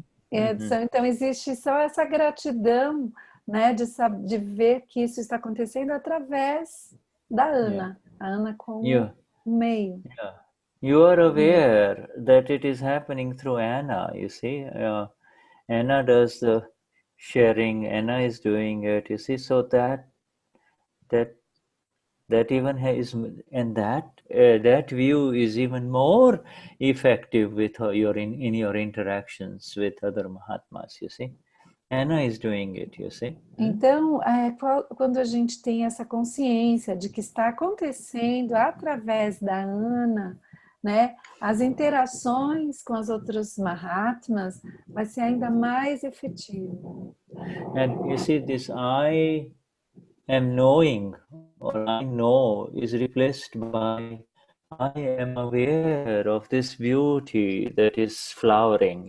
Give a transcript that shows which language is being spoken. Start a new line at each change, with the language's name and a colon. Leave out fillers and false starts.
Portuguese: Então existe só essa gratidão, né? De ver que isso está acontecendo através da Ana, a Ana como meio.
English: You are aware that it is happening through Anna, you see. Anna does the sharing, Anna is doing it, you see. So that even is, and that view is even more effective with in your interactions with other Mahatmas, you see. Anna is doing it, you see.
Portuguese: Então, quando a gente tem essa consciência de que está acontecendo através da Ana, né, as interações com os outros Mahatmas vai ser ainda mais efetivo.
English: And you see, this I am knowing, or I know, is replaced by I am aware of this beauty that is flowering.